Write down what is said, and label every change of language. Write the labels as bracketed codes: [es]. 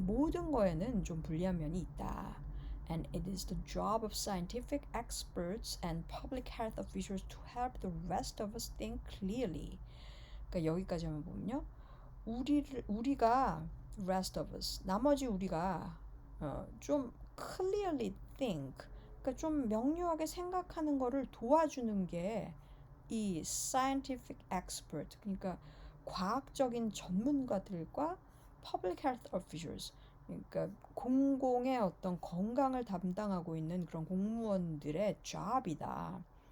[ko] 모든 거에는 좀 불리한 면이 있다. [en] And it is the job of scientific experts and public health officials to help the rest of us think clearly. [ko] 그러니까 여기까지 한번 보면요. 우리가 [en] rest of us [ko] 나머지 우리가 좀 [en] clearly think [ko] 그러니까 좀 명료하게 생각하는 거를 도와주는 게 이 [en] scientific expert [ko] 그러니까 과학적인 전문가들과 [en] public health officials [ko] 그러니까 공공의 어떤 건강을 담당하고 있는 그런 공무원들의 job이다.